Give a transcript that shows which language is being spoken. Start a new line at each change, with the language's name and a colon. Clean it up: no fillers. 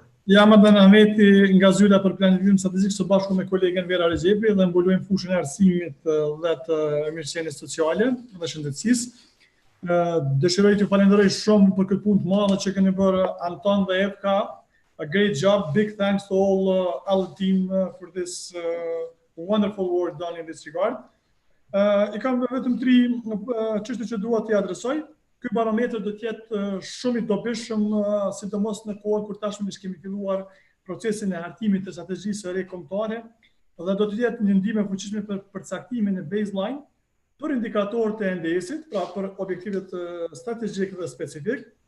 Albanian: Jam Adnan Ahmeti nga Zyra për planifikim strategjik së bashku me kolegen Vera Rexhepi dhe mbulojmë fushën e arsimit dhe të mirëqenies sociale dhe shëndetësisë. Dëshiroj t'ju falenderoj shumë për këtë punë të madhe që keni bërë Anton dhe Evka.
English: A great job. Big thanks to all our team for this wonderful work done in this regard.
Albanian: I kam vetëm 3 çështje që dua t'i adresoj. Ky barometër do të jetë shumë i dobishëm, sidomos në kohën kur tashmë kemi filluar procesin e hartimit të strategjisë së re kombëtare dhe do të jetë një ndihmë e fuqishme për përcaktimin e baseline për indikatorët e NDS-it, pra për objektivet strategjik dhe specifik.